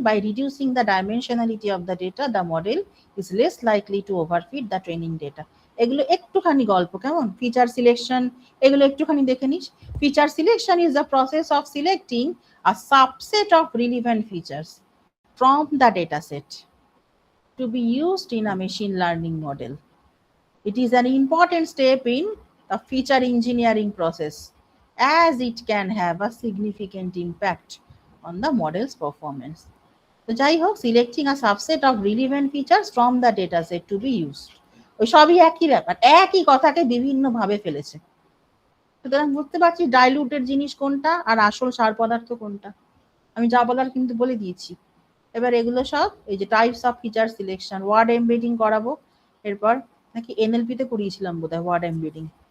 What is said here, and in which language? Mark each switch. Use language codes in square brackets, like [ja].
[en] By reducing the dimensionality of the data the model is less likely to overfit the training data. [bn] এগুলো একটুখানি গল্প, কেমন? Feature selection, এগুলো একটুখানি দেখে নিস। [en] Feature selection is the process of selecting a subset of relevant features from the dataset to be used in a machine learning model. It is an important step in the feature engineering process as it can have a significant impact on the model's performance. [bn] তো যাই হোক, [en] selecting a subset of relevant features from the data set to be used, [bn] ওই সবই একই ব্যাপার, একই কথাকে বিভিন্ন ভাবে ফেলেছে। সুতরাং বুঝতে পারছি ডাইলুটেড জিনিস কোনটা আর আসল সার পদার্থ কোনটা। আমি যা বলার কিন্তু বলে দিয়েছি। এবার এগুলো সব এই যে types of feature selection, word embedding করাবো, এরপর নাকি এনএলপি তে করিয়েছিলাম বোধহয় ওয়ার্ড এমবেডিং।